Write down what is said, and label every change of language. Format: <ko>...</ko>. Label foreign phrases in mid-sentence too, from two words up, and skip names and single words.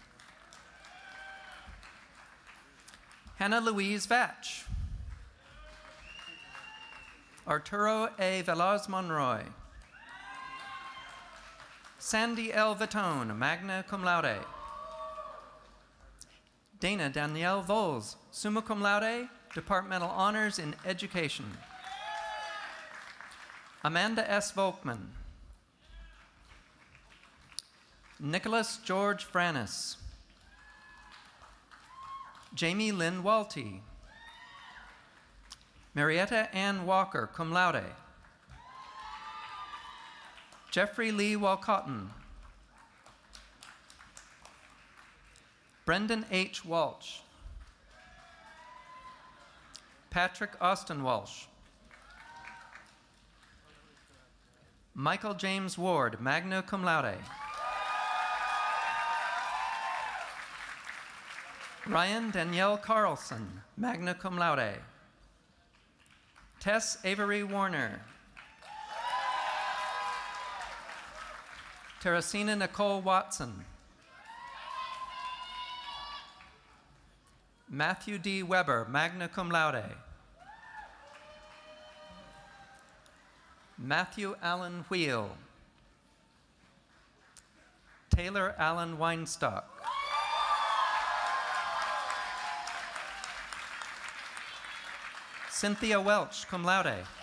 <en>Hannah Louise Vatch. Arturo A. Velaz Monroy. Sandy L. Vitone,</en> <la>magna cum laude.</la> <en>Dana Danielle Voles,</en> <la>summa cum laude,</la> <en>departmental honors in education. Amanda S. Volkman. Nicholas George Franis. Jamie Lynn Walty. Marietta Ann Walker,</en> <la>cum laude.</la> <en>Jeffrey Lee Walcotton. Brendan H. Walsh. Patrick Austin Walsh. Michael James Ward,</en> <la>magna cum laude.</la> <en>Ryan Danielle Carlson,</en> <la>magna cum laude.</la> <en>Tess Avery Warner. Teresina Nicole Watson. Matthew D. Weber,</en> <la>magna cum laude.</la> <en>Matthew Allen Wheel. Taylor Allen Weinstock. Cynthia Welch,</en> <la>cum laude.</la>